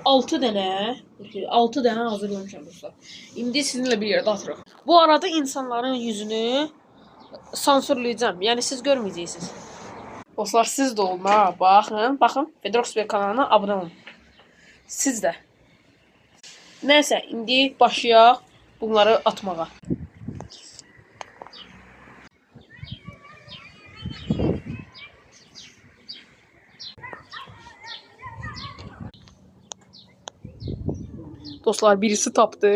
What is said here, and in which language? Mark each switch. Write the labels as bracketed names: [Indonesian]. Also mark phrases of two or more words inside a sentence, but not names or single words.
[Azerbaijani] 6 dənə hazırlamışam dostlar. İndi sizinle bir yerde atırıq. [Turkish] Bu arada insanların yüzünü sansürleyeceğim. Yani siz görmeyeceksiniz. Dostlar siz de olun ha. Bakın. Pedrox kanalına abone olun. Siz de. [Azerbaijani] Neyse indi başlayaq bunları atmağa. Dostlar birisi tapdı.